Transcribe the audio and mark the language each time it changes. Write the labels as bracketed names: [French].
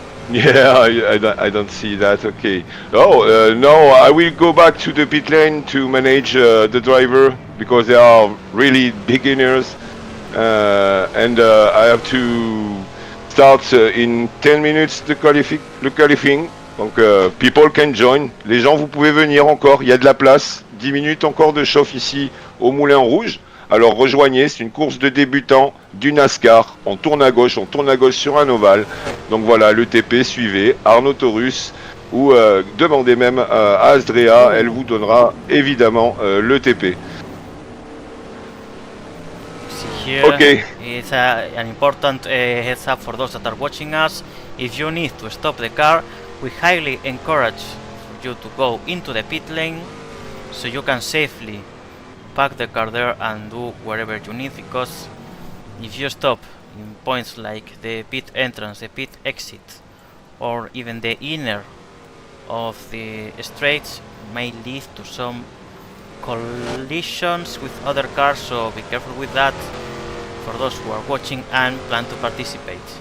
[English] Yeah, I don't see that. Okay. Oh, no, I will go back to the pit lane to manage the driver, because they are really beginners. And I have to start in 10 minutes [French] le [English] qualifying. [French] Donc [English] people can join. [French] Les gens, vous pouvez venir encore, il y a de la place. 10 minutes encore de chauffe ici au Moulin Rouge. Alors rejoignez, c'est une course de débutants du NASCAR. On tourne à gauche sur un ovale. Donc voilà, le TP, suivez Arnaud Taurus, ou demandez même à Asdrea, elle vous donnera évidemment le TP. [English] Here, okay. It's an important heads up for those that are watching us. If you need to stop the car, we highly encourage you to go into the pit lane so you can safely park the car there and do wherever you need, because if you stop in points like the pit entrance, the pit exit, or even the inner of the straights, may lead to some collisions with other cars, so be careful with that for those who are watching and plan to participate.